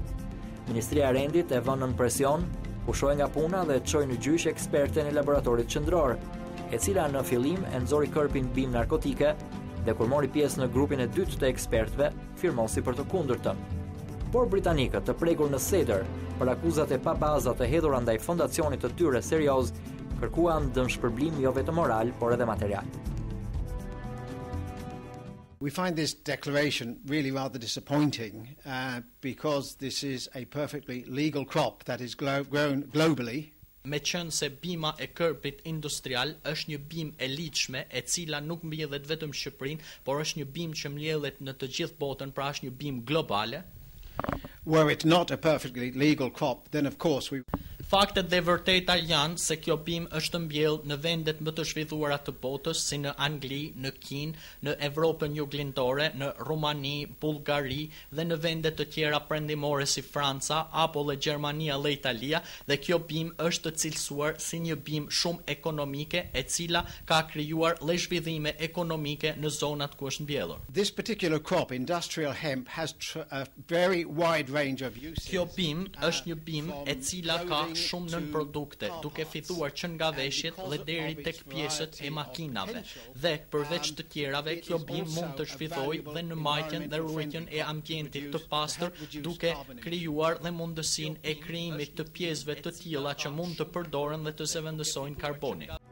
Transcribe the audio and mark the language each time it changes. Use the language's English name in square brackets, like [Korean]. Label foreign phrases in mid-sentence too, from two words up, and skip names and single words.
[Albanian] Ministria e Rendit e vënë në presion, pushoi nga puna dhe çoi në gjyq eksperten e laboratorit qendror, e cila në fillim e nxori kërpin bimë narkotike dhe kur mori pjesë në grupin e dytë të ekspertëve, firmosi për të kundërtën. Por britanikët të prekur në sedër për akuzat e pabazat të hedhura ndaj fondacionit të tyre serioz, kërkuan dëmshpërblim jo vetëm moral, por edhe material. [English] We find this declaration really rather disappointing because this is a perfectly legal crop that is grown globally. [Albanian] Me qënë se bima e kërpit industrial është një bim e ligjshme e cila nuk mbjellet vetëm në Shqipërinë, por është një bim që mbjellet në të gjithë botën, pra është një bim globale. [English] Were it not a perfectly legal crop, then of course we... [Albanian] Faktet dhe vërteta janë se kjo bimë është mbjellë në vendet më të zhvilluara të botës, si në Angli, në Kinë, në Evropën juglindore, në Rumani, Bullgari dhe në vende të tjera perëndimore si Franca apo dhe Gjermania dhe Italia, dhe kjo bimë është të cilësuar si një bimë shumë ekonomike, e cila ka krijuar zhvillime ekonomike në zonat ku është mbjellur. [English] This particular crop, industrial hemp, has a very wide range of uses. [Albanian] Kjo bimë është një bimë e cila ka shumë nën produkte, duke filluar që nga veshjet dhe deri tek pjesët e makinave. Dhe përveç të tjerave, kjo bimë mund të zhvillojë dhe në majtjen dhe ruajtjen e ambientit të pastër, duke krijuar dhe mundësinë e krijimit të pjesëve të tilla që mund të përdoren dhe të zëvendësojnë karbonin.